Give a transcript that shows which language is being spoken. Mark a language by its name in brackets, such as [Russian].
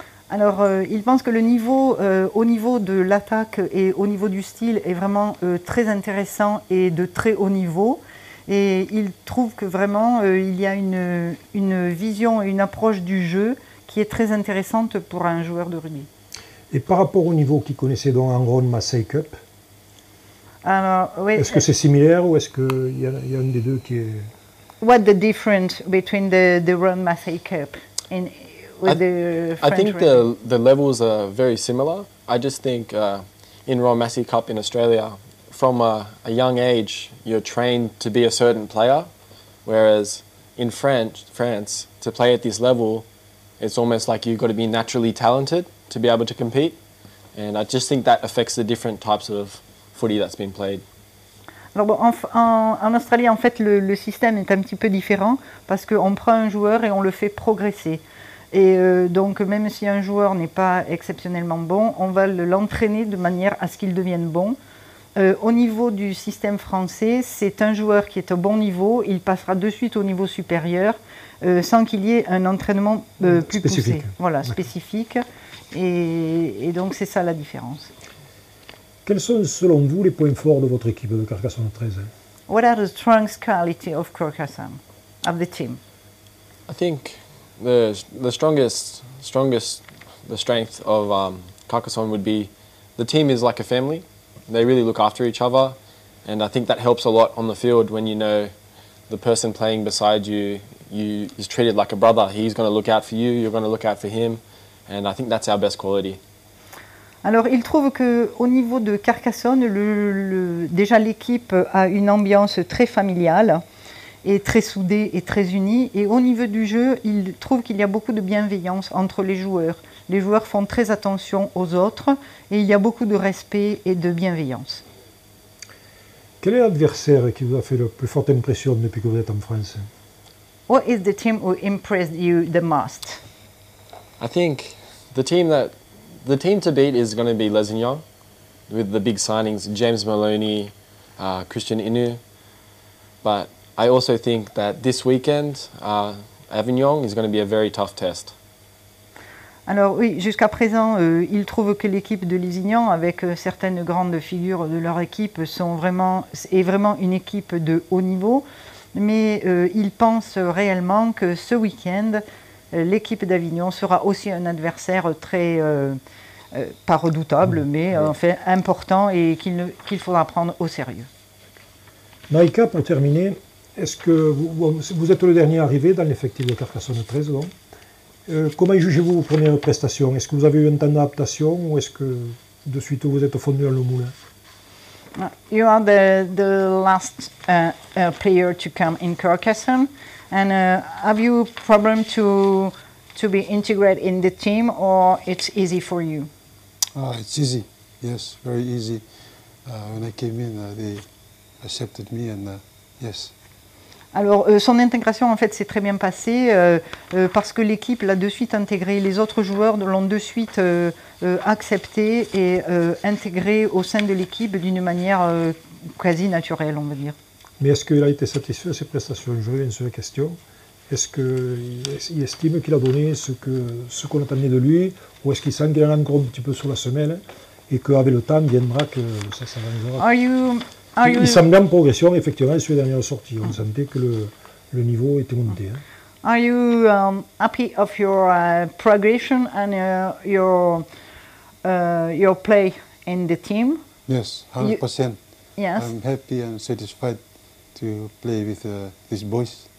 [French] Alors, il pense que le niveau, au niveau de l'attaque et au niveau du style est vraiment très intéressant et de très haut niveau. Et il trouve que vraiment il y a une vision et une approche du jeu qui est très intéressante pour un joueur de rugby. Et par rapport au niveau qu'il connaissait donc en Ron Massey Cup, alors, oui, est-ce que c'est similaire ou est-ce qu'il y a un des deux qui est... [English] What the difference between the Ron Massey Cup with the French I think the levels are very similar. I just think in Ron Massey Cup in Australia, from a young age, you're trained to be a certain player, whereas in France, to play at this level, it's almost like you've got to be naturally talented to be able to compete. And I just think that affects the different types of footy that's been played. [French] Alors bon, en Australie, en fait, le système est un petit peu différent parce qu'on prend un joueur et on le fait progresser. Et donc, même si un joueur n'est pas exceptionnellement bon, on va l'entraîner de manière à ce qu'il devienne bon. Au niveau du système français, c'est un joueur qui est au bon niveau, il passera de suite au niveau supérieur sans qu'il y ait un entraînement plus spécifique. poussé. Voilà, spécifique. Et donc, c'est ça la différence. Quels sont, selon vous, les points forts de votre équipe de Carcassonne 13? [English] What are the strongest qualities of Carcassonne, of the team? I think the strength of Carcassonne would be the team is like a family. They really look after each other, And I think that helps a lot on the field when you know the person playing beside you is treated like a brother. He's going to look out for you, you're going to look out for him, and I think that's our best quality. [French] Alors, il trouve qu'au niveau de Carcassonne, déjà l'équipe a une ambiance très familiale et très soudée et très unie. Et au niveau du jeu, il trouve qu'il y a beaucoup de bienveillance entre les joueurs. Les joueurs font très attention aux autres et il y a beaucoup de respect et de bienveillance. Quel est l'adversaire qui vous a fait la plus forte impression depuis que vous êtes en France? [English] What is the team who impressed you the most? I think the team to beat is going to be Lesignan, with the big signings, James Maloney, Christian Inu. But I also think that this weekend, Avignon is going to be a very tough test. [French] Alors oui, jusqu'à présent, il trouve que l'équipe de Lesignan, avec certaines grandes figures de leur équipe, est vraiment une équipe de haut niveau. Mais il pense réellement que ce week-end, l'équipe d'Avignon sera aussi un adversaire très, pas redoutable, mais enfin important et qu'il faudra prendre au sérieux. Maïka, pour terminer, est-ce que vous êtes le dernier arrivé dans l'effectif de Carcassonne 13 donc. Comment jugez-vous vos premières prestations? Est-ce que vous avez eu un temps d'adaptation ou est-ce que de suite vous êtes fondu dans le moulin? [English] You are the last player to come in Carcassonne, and have you problem to be integrated in the team, or it's easy for you? It's easy, yes, very easy. When I came in, they accepted me, and yes. [French] Alors, son intégration, en fait, s'est très bien passée parce que l'équipe l'a de suite intégré. Les autres joueurs l'ont de suite accepté et intégré au sein de l'équipe d'une manière quasi naturelle, on va dire. Mais est-ce qu'il a été satisfait de ses prestations? Je reviens sur la question. Est-ce qu'il estime qu'il a donné ce qu'on attendait de lui, ou est-ce qu'il sent qu'il en a encore un petit peu sur la semelle et qu'avec le temps viendra que ça s'arrangera? Il semblait en progression, effectivement, sur les dernières sorties. On sentait que le niveau était monté. Hein. [English] Are you happy of your progression and your play in the team? Yes, 100%. Yes. I'm happy and satisfied to play with these boys.